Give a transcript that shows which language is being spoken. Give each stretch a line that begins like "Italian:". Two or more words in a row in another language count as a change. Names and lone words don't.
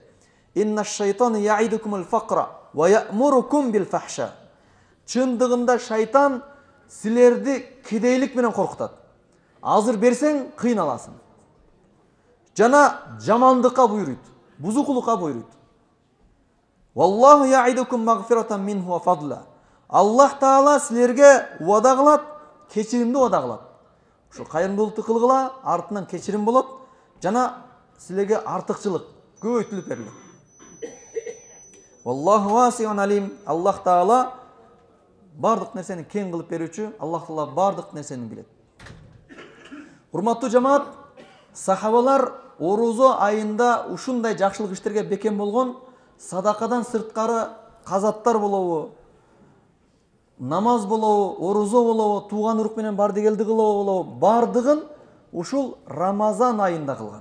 Arabic: إن الشيطان يعدكم الفقر ويأمركم بالفحشاء.
Kyrgyz: Чындыгында шайтан силерди кедейлик менен коркутат. Азыр берсең кыйналасың. Жана жамандыкка буйруйт, бузукулукка буйруйт.
Arabic: والله يعدكم مغفرة منه وفضلا.
Kyrgyz: Аллах Таала силерге уада кылат, кечиримди уада кылат. Ошо кайрымдуулукту кылгыла, артынан кечирим болот, жана силерге артыкчылык көбөйтүлүп берилет.
Arabic: والله واسع عليم.
Kyrgyz: Аллах Таала бардык нерсени кең кылып берүүчү, Аллах Таала бардык нерсени билет. Урматтуу жамаат, сахабалар орозо айында ушундай жакшылык иштерге бекем болгон, садакадан сырткары казаттар болобу, намаз болобу, орозо болобу, тууган урук менен барды келди кылабы болобу, бардыгын ушул Рамазан айында кылган.